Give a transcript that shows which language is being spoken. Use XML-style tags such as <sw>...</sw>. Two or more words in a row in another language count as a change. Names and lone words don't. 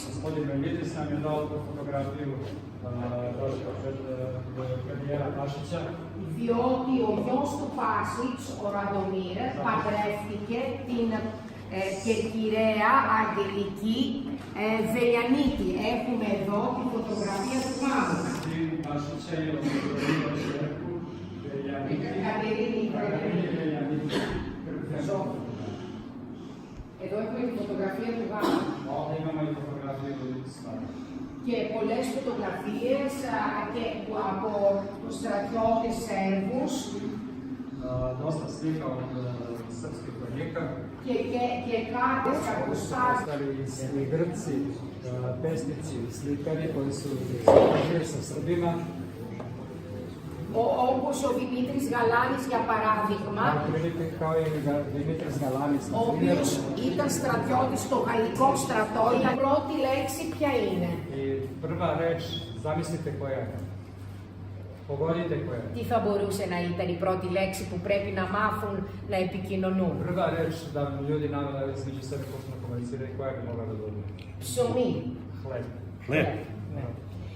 <sr>Gospodin Bengitis nam je dao tu fotografiju premijera Pašića.</sr> <el>Διότι ο γιος του Πάσιτς, ο Ραντομίρ, παντρεύτηκε την κερκυραία Αγγελική Βελιανίτη. Έχουμε εδώ τη φωτογραφία του γάμου.</el> <sr>Sin Pašića je oženio čerku Κατερίνη Veljaniti.</sr> <el>Εδώ έχουμε τη φωτογραφία του γάμου.</el> <sr>Ovdje imamo i fotografiju svadbe.</sr> <el>Και πολλές φωτογραφίες και από τους στρατιώτες Σέρβους.</el> <sr>Dosta slika od srpskih vojnika.</sr> <el>Και κάρτες καρποστάζ.</el> <sr>I Grci, pesnici, slikari koji su izražili sa Srbima.</sr> <el>Όπως ο Δημήτρης Γαλάνης για παράδειγμα, ο οποίος ήταν στρατιώτης στο Γαλλικό στρατό. Η πρώτη λέξη ποια είναι?</el> <sr>Prva reč, zamislite koja je. Pogodite koja je.</sr> <el>Τι θα μπορούσε να ήταν η πρώτη λέξη που πρέπει να μάθουν να επικοινωνούν?</el> <sr>Prva reč da ljudi navela između sebe počnu komunicirati koja bi mogla da bude.</sr> <el>Ψωμί.</el> <sr>Hleb. Hleb.</sr>